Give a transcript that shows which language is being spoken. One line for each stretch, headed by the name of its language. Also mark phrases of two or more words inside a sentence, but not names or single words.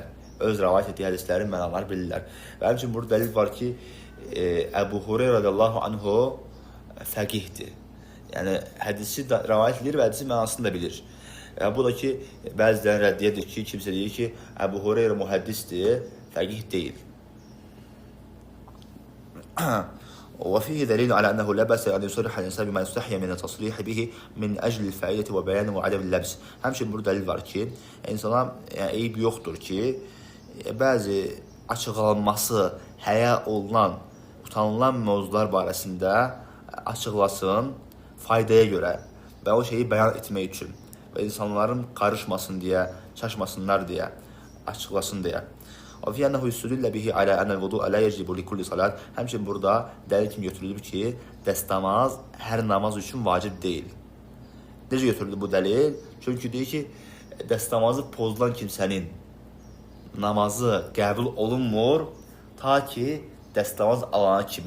Azerbaijani: Öz rəvayət etdiyi hədislərin mənalarını bilirlər. Və həmçinin burada dəlil var ki, Əbu Hureyra
Arabic: رضي الله عنه
Azerbaijani: fəqihdir. Yəni hədisi rəvayət edir və hədisin mənasını da bilir. Bu da ki, bəzilərin rəddiyyədir ki, kimsə deyir ki, Əbu Hureyra mühəddisdir, fəqih deyil.
Arabic: وفيه دليل على أنه لا بأس أن يصرح الإنسان بما يستحي من التصريح به من أجل الفائدة وبيان وعدم اللبس.
Azerbaijani: Həmçinin burada dəlil var ki, insana eyib yoxdur ki, bəzi açıqlanması həya olunan, utanılan mövzular barəsində açıqlasın faydaya görə və o şeyi bəyan etmək üçün və insanların qarışmasın deyə, çaşmasınlar deyə, açıqlasın deyə.
Arabic: وفي أنه يستدل به على أن الوضوء لا يجب لكل صلاة.
Azerbaijani: Həmçinin burada dəlil kimi götürülüb ki, dəstəmaz hər namaz üçün vacib deyil. Necə götürülür bu dəlil? Çünki deyir ki, dəstəmazı pozulan kimsənin namazı qəbul olunmur ta ki dəstəmaz alana kimi.